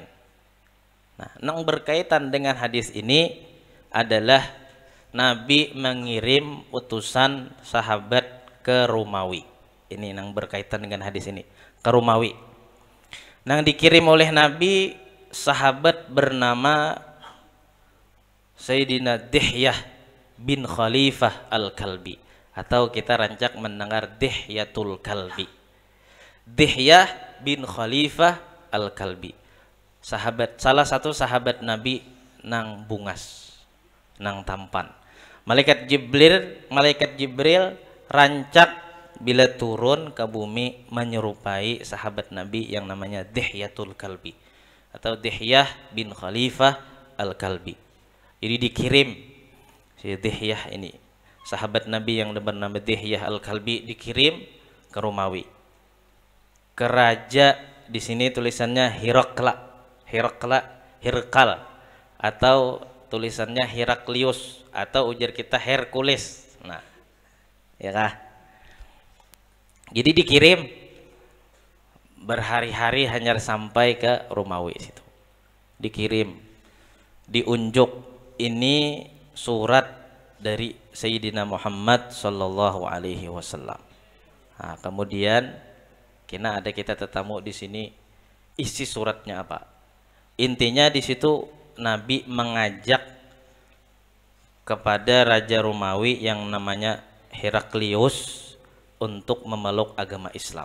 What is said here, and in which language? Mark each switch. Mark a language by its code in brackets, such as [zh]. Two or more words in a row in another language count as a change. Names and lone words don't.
[id] Nah, yang berkaitan dengan hadis ini adalah Nabi mengirim utusan sahabat ke Romawi. Ini yang berkaitan dengan hadis ini, ke Romawi. Yang dikirim oleh Nabi sahabat bernama Sayyidina Dihyah bin Khalifah Al-Kalbi, atau kita rancak mendengar Dihyatul Kalbi. Dihyah bin Khalifah Al-Kalbi, salah satu sahabat Nabi nang bungas, nang tampan. Malaikat Jibril rancak bila turun ke bumi menyerupai sahabat Nabi yang namanya Dihyatul Kalbi atau Dihyah bin Khalifah Al-Kalbi. Jadi dikirim si Dihyah ini, sahabat Nabi yang bernama Dihyah Al-Kalbi, dikirim ke Romawi, ke raja. Di sini tulisannya Hirkal, atau tulisannya Heraklius, atau ujar kita Hercules. Nah, ya kah? Jadi dikirim berhari-hari hanya sampai ke Romawi situ. Dikirim, diunjuk, ini surat dari Sayyidina Muhammad [ar] صلى الله عليه وسلم. [id] Nah, kemudian kita tetamu di sini, isi suratnya apa? Intinya di situ Nabi mengajak kepada raja Romawi yang namanya Heraklius untuk memeluk agama Islam.